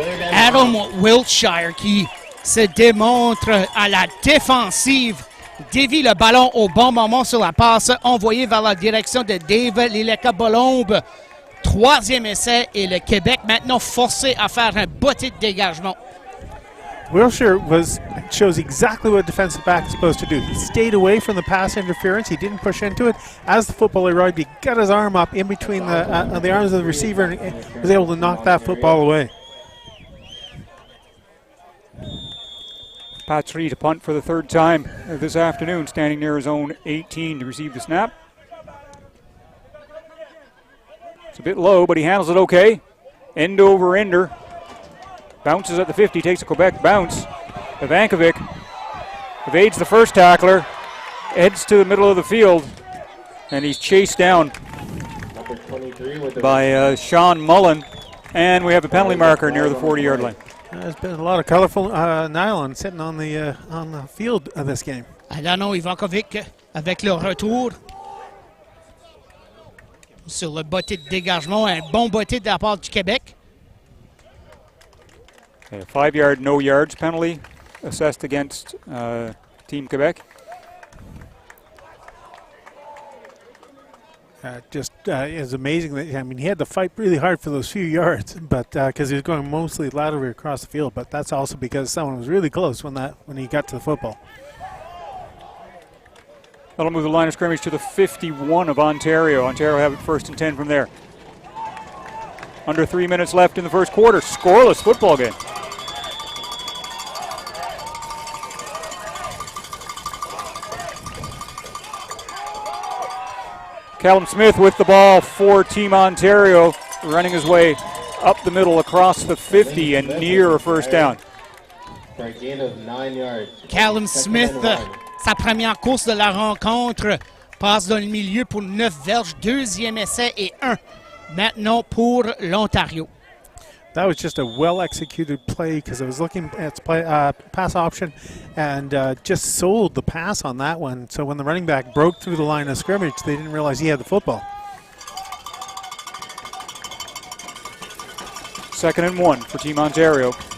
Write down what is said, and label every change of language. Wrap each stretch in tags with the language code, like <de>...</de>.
<fr>Adam Wiltshire qui se démontre à la défensive, dévie le ballon au bon moment sur la passe envoyée vers la direction de Dave Lileka-Bolombe. Troisième essai et le Québec maintenant forcé à faire un botté de dégagement.</fr> <en>Wilshire shows exactly what a defensive back is supposed to do. He stayed away from the pass interference. He didn't push into it. As the football arrived, he got his arm up in between the arms of the receiver and was able to knock that football away. Patry to punt for the third time this afternoon, standing near his own 18 to receive the snap. It's a bit low, but he handles it okay. End over ender. Bounces at the 50, takes a Quebec bounce. Ivankovic evades the first tackler, heads to the middle of the field, and he's chased down by Sean Mullen. And we have a penalty marker near the 40-yard line. There's been a lot of colorful nylon sitting on the field of this game.</en> <fr>Alanon Ivankovic avec le retour sur le botté de dégagement. Un bon botté de la part du Québec.</fr> <en>A 5-yard, no yards penalty assessed against Team Quebec. It's amazing that he had to fight really hard for those few yards, but because he was going mostly laterally across the field. But that's also because someone was really close when he got to the football. That'll move the line of scrimmage to the 51 of Ontario. Ontario have it 1st and 10 from there. Under 3 minutes left in the first quarter. Scoreless football game. Callum Smith with the ball for Team Ontario, running his way up the middle across the 50 and near a first down. For a gain of 9 yards.</en> <fr>Callum Smith, sa première course de la rencontre, passe dans le milieu pour 9 verges, deuxième essai et 1 maintenant pour l'Ontario.</fr> <en>That was just a well-executed play because I was looking at its pass option and just sold the pass on that one. So when the running back broke through the line of scrimmage, they didn't realize he had the football. 2nd and 1 for Team Ontario.</en>